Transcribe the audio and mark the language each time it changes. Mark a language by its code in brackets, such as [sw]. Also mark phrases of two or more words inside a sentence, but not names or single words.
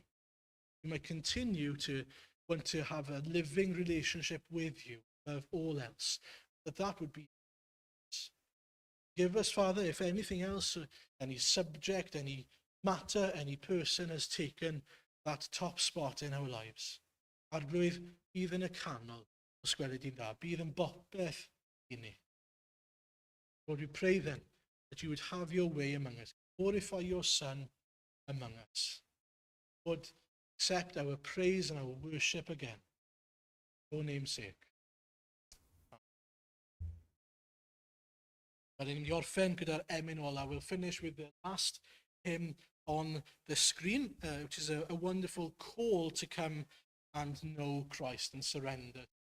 [en] We might continue to want to have a living relationship with you above all else. That would be us. Give us, Father, if anything else, any subject, any matter, any person has taken that top spot in our lives. [cy] Arglwydd, bydd yn y canol, os gweled i'n dda, bydd yn bopeth I ni. [en] Lord, we pray then that you would have your way among us. Glorify your Son among us. Lord, accept our praise and our worship again. For your name's sake. But in your [cy] orffen gyda'r emyn ola, [en] we'll finish with the last hymn on the screen, which is a wonderful call to come and know Christ and surrender.